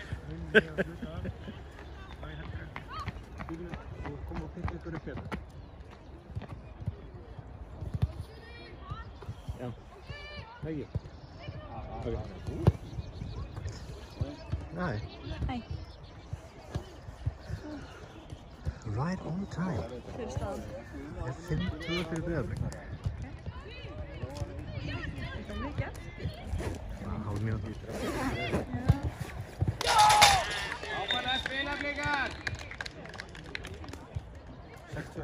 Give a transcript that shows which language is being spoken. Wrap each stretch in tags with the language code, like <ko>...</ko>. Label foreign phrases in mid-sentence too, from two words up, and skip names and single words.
<is>Þú kom og pitta ykkur upp hérna. Já. Ekki? Nei. Nei.</is> <en>Right on time.</en> <is>Hver er staðan? Það er 5-2 fyrir Breiðablik. Það er mikið eftir. Hálf mínúti. Áfæðlega spila, Blikar! 6-2.</is>